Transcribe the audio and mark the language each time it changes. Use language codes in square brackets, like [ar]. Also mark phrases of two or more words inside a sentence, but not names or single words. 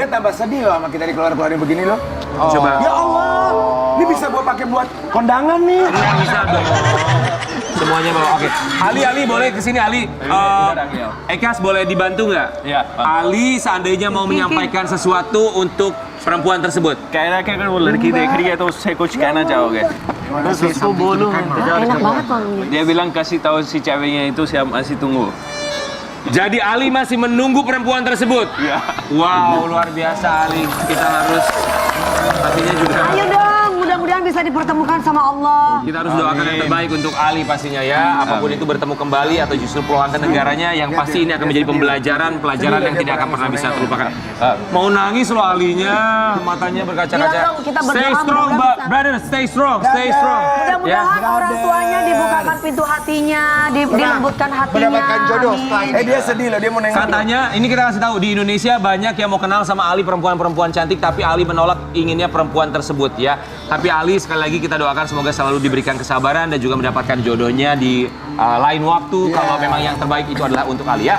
[id] Dia tambah sedih loh sama kita dikeluar-keluarin begini loh. Coba. Ya Allah, ini bisa gua pakai buat kondangan nih. Ini bisa dong. Semuanya bawa. Oke. Ali boleh ke sini Ali. Ekas boleh dibantu nggak? Iya, Pak. Ali seandainya mau menyampaikan sesuatu untuk perempuan tersebut. [hi] कह रहा है कि अगर वो लड़की देख रही है तो उससे कुछ कहना चाहोगे? बस उसको बोलो मैं इंतजार [id] Enak [hi] कर रहा [id] banget wanginya. Dia bilang kasih tahu si ceweknya itu siap masih tunggu. Jadi Ali masih menunggu perempuan tersebut. Iya. Wow, luar biasa Ali. Kita harus pastinya juga. Ayo dong, mudah-mudahan bisa dipertemukan sama Allah. Kita harus doakan yang terbaik untuk Ali pastinya ya. Apapun itu bertemu kembali atau justru pulang ke negaranya, yang pasti ini akan menjadi pelajaran yang tidak akan pernah bisa terlupakan. Mau nangis loh Alinya, matanya berkaca-kaca. Bilang dong, kita berdoa [en] Stay strong, [id] mudah-mudahan bisa. [en] brother. Stay strong, stay strong. [id] Mudah-mudahan orang tuanya dibukakan pintu hatinya, dilembutkan hatinya. Mendapatkan jodoh setelah Amin. ini. Dia sedih loh, dia mau nengok. Katanya, ini kita kasih tahu di Indonesia banyak yang mau kenal sama Ali, perempuan-perempuan cantik, tapi Ali menolak inginnya perempuan tersebut ya. Tapi Ali sekali lagi kita doakan semoga selalu diberikan kesabaran dan juga mendapatkan jodohnya di lain waktu kalau memang yang terbaik itu adalah untuk Ali ya.